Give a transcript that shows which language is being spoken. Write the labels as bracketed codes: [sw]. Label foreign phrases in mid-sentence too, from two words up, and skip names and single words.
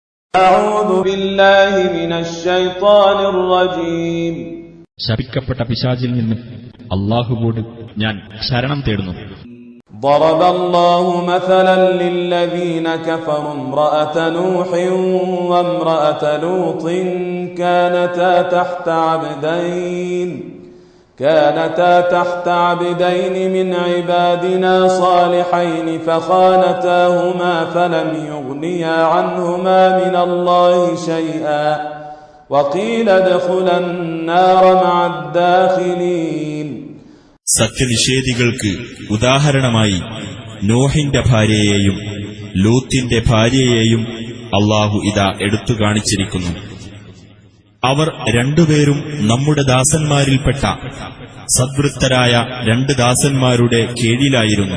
[ar] أعوذ بالله من الشيطان الرجيم. [ml] ശപിക്കപ്പെട്ട പിശാചിൽ നിന്ന് അല്ലാഹുവോട് ഞാൻ ശരണം തേടുന്നു. [ar] ضرب الله مثلا للذين كفروا امرأة نوح وامرأة لوط كانتا تحت عبدين من عبادنا صالحين فخانتاهما فلم يغنيا عنهما من الله شيئا وقيل ادخلا النار مع الداخلين. [ml] സത്യനിഷേധികൾക്ക് ഉദാഹരണമായി നോഹിന്റെ ഭാര്യയെയും ലൂത്തിന്റെ ഭാര്യയെയും അല്ലാഹു ഇതാ എടുത്തു കാണിച്ചിരിക്കുന്നു. അവർ രണ്ടുപേരും നമ്മുടെ ദാസന്മാരിൽപ്പെട്ട സദ്വൃത്തരായ രണ്ട് ദാസന്മാരുടെ കീഴിലായിരുന്നു.